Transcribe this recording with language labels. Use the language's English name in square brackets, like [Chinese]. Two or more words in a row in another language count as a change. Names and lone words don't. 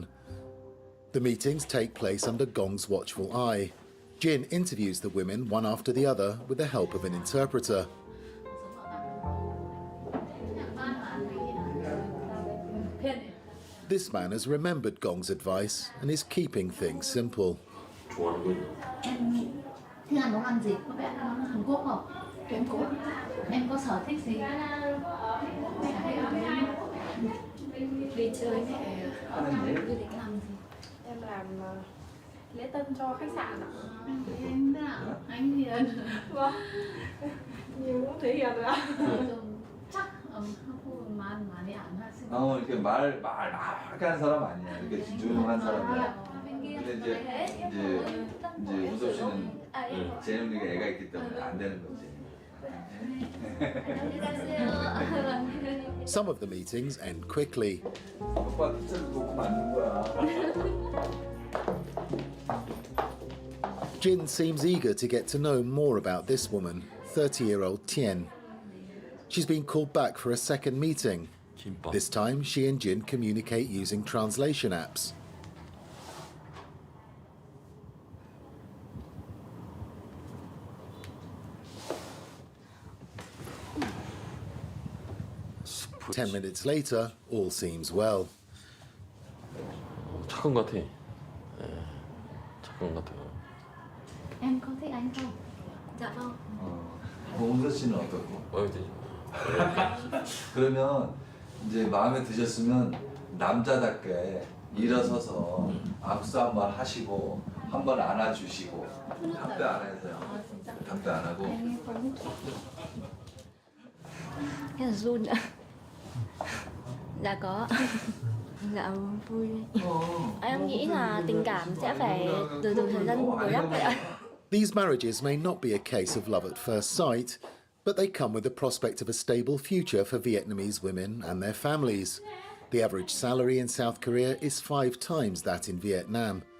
[English] The meetings take place under Gong's watchful eye. Jin interviews the women one after the other with the help of an interpreter. This man has remembered Gong's advice and is keeping things simple. [Vietnamese] Em làm lễ tân cho khách sạn ạ. Em thế nào? Anh hiền. Vâng. Nhiều cũng thấy hiền rồi ạ. [Korean] chắc 많이 안 하시는. 이렇게 말 하게 하는 사람 아니야. 이렇게 조용한 사람이야. 근데 이제 우섭 씨는 재능력이 애가 있기 때문에 안 되는 거지. [English] Some of the meetings end quickly. Jin seems eager to get to know more about this woman, 30-year-old Tien. She's been called back for a second meeting. This time, she and Jin communicate using translation apps. Ten minutes later, all seems well. [Korean] 착한 것 같아. 착한 것 같아요. [Vietnamese] Em có thích anh không? Dạ vâng. [Korean] 홍서 씨는 어떻고? 그러면 이제 마음에 드셨으면 남자답게 일어서서 악수 한번 하시고 한번 안아주시고 답변 안 해서요. 답변 안 hago. [Vietnamese] Em run ạ. Dạ có. Dạ vui. Em nghĩ là tình cảm sẽ phải từ thời gian bồi đắp vậy ạ. [English] These marriages may not be a case of love at first sight, but they come with the prospect of a stable future for Vietnamese women and their families. The average salary in South Korea is 5 times that in Vietnam.